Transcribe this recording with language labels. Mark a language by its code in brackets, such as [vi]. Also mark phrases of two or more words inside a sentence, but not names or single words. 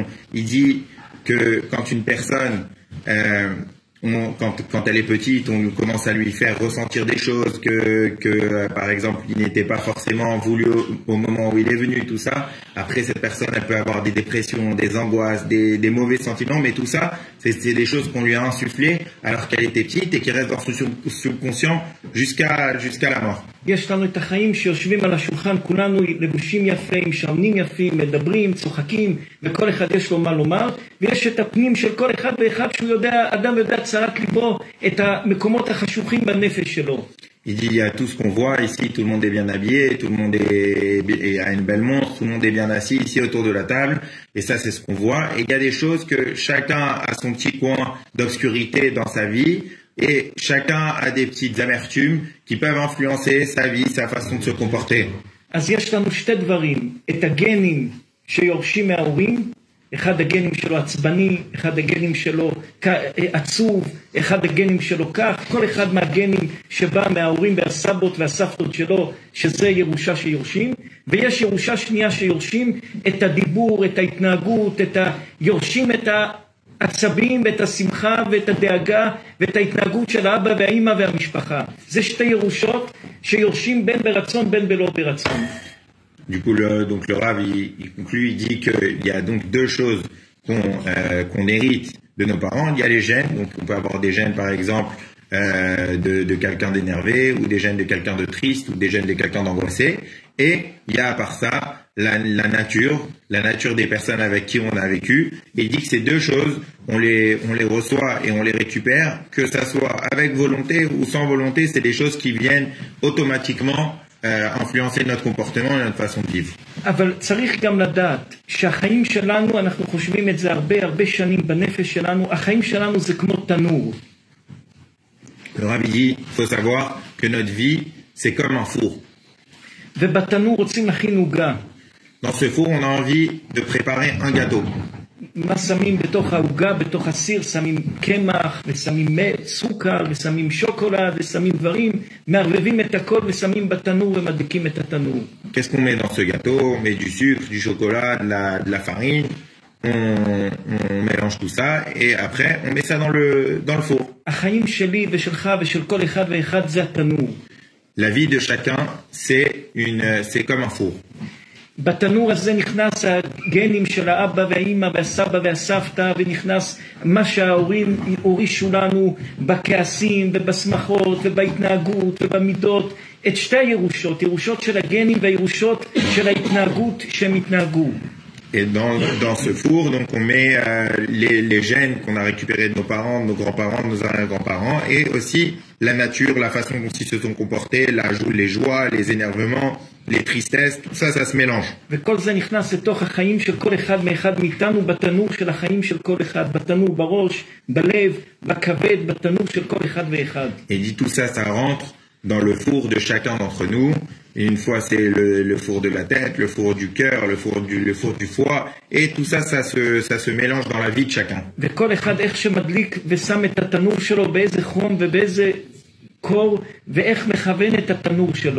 [fr] Il dit que quand une personne, quand elle est petite, on commence à lui faire ressentir des choses que par exemple, il n'était pas forcément voulu au moment où il est venu, tout ça. Après, cette personne, elle peut avoir des dépressions, des angoisses, des mauvais sentiments, mais tout ça, c'est des choses qu'on lui a insufflées alors qu'elle était petite et qui restent dans son subconscient jusqu'à la mort. [he] יש לנו את החיים שיושבים על השולחן, כולנו לבושים יפים, שעונים יפים, מדברים, צוחקים, וכל אחד יש לו מה לומר, ויש את הפנים של כל אחד ואחד שהוא יודע, אדם יודע צרת ליבו, את המקומות החשוכים בנפש שלו. [fr] Il dit, il y a tout ce qu'on voit ici, tout le monde est bien habillé, tout le monde a une belle montre, tout le monde est bien assis ici autour de la table, et ça c'est ce qu'on voit. Et il y a des choses que chacun a son petit coin d'obscurité dans sa vie, et chacun a des petites amertumes qui peuvent influencer sa vie, sa façon de se comporter. [he] אז יש לנו שתי דברים, את הגנים שיורשים מההורים, אחד הגנים שלו עצבני, אחד הגנים שלו עצוב, אחד הגנים שלו כך, כל אחד מהגנים שבא מההורים והסבות והסבתות שלו, שזה ירושה שיורשים, ויש ירושה שנייה שיורשים את הדיבור, את ההתנהגות, יורשים את העצבים ואת השמחה ואת הדאגה ואת ההתנהגות של האבא והאמא והמשפחה. זה שתי ירושות שיורשים בין ברצון בין בלא ברצון. [fr] Du coup, donc le Rav, il conclut, il dit qu'il y a donc deux choses qu'on hérite de nos parents. Il y a les gènes, donc on peut avoir des gènes par exemple de quelqu'un d'énervé, ou des gènes de quelqu'un de triste, ou des gènes de quelqu'un d'angoissé. Et il y a à part ça la nature des personnes avec qui on a vécu. Et il dit que ces deux choses, on les reçoit et on les récupère, que ça soit avec volonté ou sans volonté, c'est des choses qui viennent automatiquement influencer notre comportement et notre façon de vivre. [he] אבל צריך גם לדעת שהחיים שלנו, אנחנו חושבים את זה הרבה שנים בנפש שלנו, החיים שלנו זה כמו תנור. [fr] Le Rav dit, il faut savoir que notre vie, c'est comme un four. [he] ובתנור רוצים להכין עוגה. [fr] Dans ce four, on a envie de préparer un gâteau. [he] מה שמים בתוך העוגה, בתוך הסיר, שמים קמח, ושמים סוכר, ושמים שוקולד, ושמים דברים, מערבבים את הכל ושמים בתנור ומדליקים את התנור. [fr] Qu'est-ce qu'on met dans ce gâteau? On met du sucre, du chocolat, de la farine, on mélange tout ça, et après, on met ça dans le four. [he] החיים שלי ושלך ושל כל אחד ואחד זה התנור. [fr] La vie de chacun, c'est comme un four. [he] בתנור הזה נכנס הגנים של האבא והאמא והסבא והסבתא, ונכנס מה שההורים הורישו לנו בכעסים ובשמחות ובהתנהגות ובמידות, את שתי הירושות, ירושות של הגנים והירושות של ההתנהגות שהם התנהגו. [fr] Et dans ce four, donc on met les gènes qu'on a récupérés de nos parents, de nos grands-parents, de nos arrière-grands-parents, et aussi la nature, la façon dont ils se sont comportés, les joies, les énervements, les tristesses, tout ça, ça se mélange. [he] וכל זה נכנס לתוך החיים של כל אחד מאחד מאיתנו, בתנור של החיים של כל אחד, בתנור בראש, בלב, בכבד, בתנור של כל אחד ואחד. [fr] Et dit tout ça, ça rentre dans le four de chacun d'entre nous. Et une fois, c'est le four de la tête, le four du cœur, le four du foie, et tout ça, ça se mélange dans la vie de chacun. [he] וכל אחד איך שמדליק ושם את התנור שלו באיזה חום ובאיזה קור, ואיך מכוון את התנור שלו.